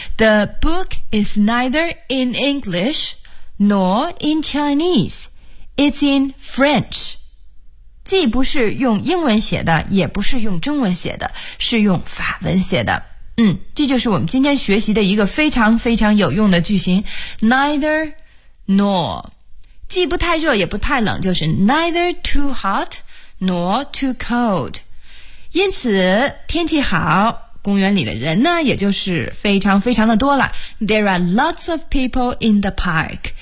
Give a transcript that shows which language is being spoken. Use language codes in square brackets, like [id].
[en] The book is neither in English nor in Chinese. It's in French. [zh] 既不是用英文写的，也不是用中文写的，是用法文写的。嗯，这就是我们今天学习的一个非常非常有用的句型 neither nor， 既不太热也不太冷，就是 [en] neither too hot nor too cold。 [zh] 因此天气好，公园里的人呢也就是非常非常的多了。 [en] There are lots of people in the park。